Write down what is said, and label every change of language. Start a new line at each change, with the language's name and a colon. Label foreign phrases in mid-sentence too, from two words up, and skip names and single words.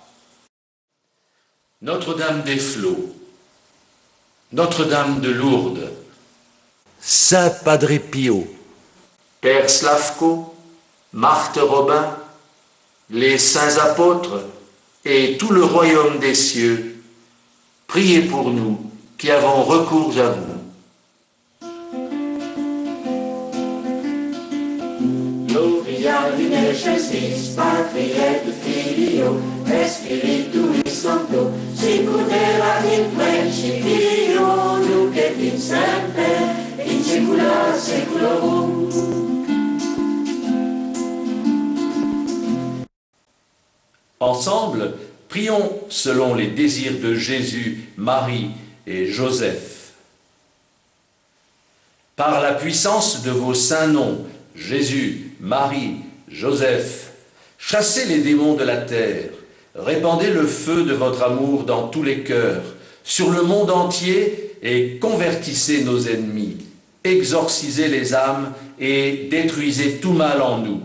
French: Notre-Dame des Flots, Notre-Dame de Lourdes, Saint Padre Pio, Père Slavko, Marthe Robin, les saints apôtres et tout le royaume des cieux, priez pour nous qui avons recours à vous.
Latin: Gloria in excelsis Patri et Filio et Spiritui Sancto, sicut erat in principio, nunc et in semper, in saecula saeculorum.
French: Ensemble, prions selon les désirs de Jésus, Marie et Joseph. Par la puissance de vos saints noms, Jésus, Marie, Joseph, chassez les démons de la terre, répandez le feu de votre amour dans tous les cœurs, sur le monde entier, et convertissez nos ennemis, exorcisez les âmes et détruisez tout mal en nous.